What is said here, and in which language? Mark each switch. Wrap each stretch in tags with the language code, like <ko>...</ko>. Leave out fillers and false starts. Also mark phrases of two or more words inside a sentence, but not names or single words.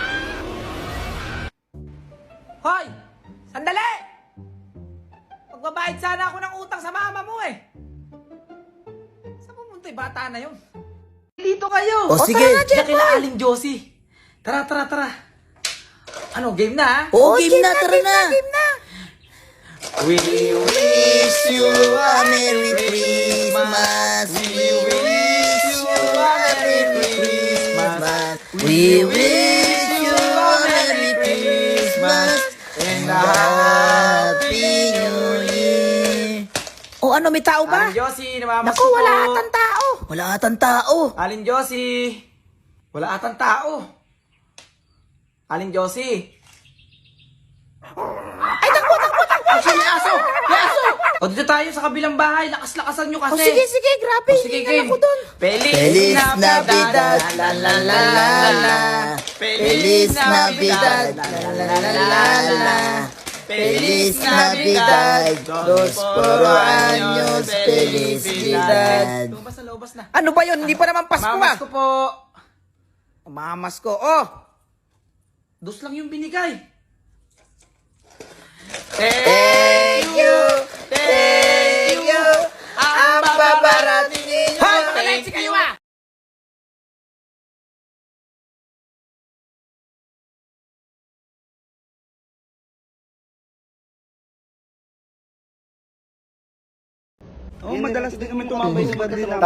<tl>Hoy! Sandali! Magbabayad sana ako ng utang sa mama mo eh. Saan pumunta yung bata na yun? Dito kayo! O, sige. Tara na, Diyan kila Aling Josie. Tara. Ano, game na ha? Oo, game na, tara na.</tl> <en>We wish you A Merry Christmas. We wish you a Merry Christmas. We wish you a Merry Christmas and a Happy New Year.</en> <tl>O ano, may tao ba? Aling Josie, namamas Naku, wala atang tao. Wala atang tao. Aling Josie. Wala atang tao. Aling Josie. Ay, takbo. May aso! O dito tayo sa kabilang bahay. Lakas-lakasan nyo kasi. O sige, grabe. O sige, Hingal ako dun.</tl> <es>Feliz Navidad, la la la la la. Feliz Navidad, la la la la la. Feliz Navidad, prospero años, felicidad.</es> <tl>Lumabas na. Ano ba yun? Hindi pa naman Pasko Mamas ko po. Mamas ko. Oh! Dos lang yung binigay.</tl> <en>Thank you!</en> <tl>Ang babarating ninyo. Hoy, makalensya kayo ah! Oo, madalas din kami tumambay sa birthday namin.</tl>